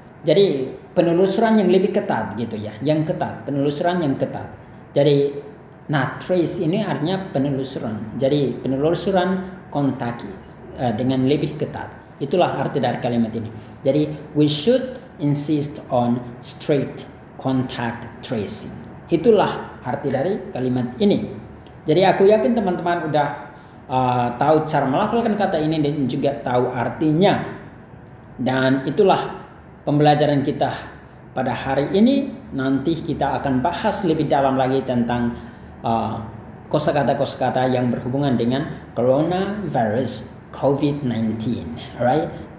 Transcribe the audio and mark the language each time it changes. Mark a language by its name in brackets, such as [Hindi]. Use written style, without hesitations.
[Indonesian] Jadi penelusuran yang lebih ketat gitu ya, penelusuran yang ketat. Jadi trace ini artinya penelusuran. Jadi penelusuran kontak dengan lebih ketat. Itulah arti dari kalimat ini. [English] Jadi we should insist on strict contact tracing. [Indonesian] Itulah arti dari kalimat ini. Jadi aku yakin teman-teman udah tahu cara melafalkan kata ini dan juga tahu artinya. Dan itulah pembelajaran kita pada hari ini. Nanti kita akan bahas lebih dalam lagi tentang kosakata-kosakata yang berhubungan dengan coronavirus COVID-19. Alright?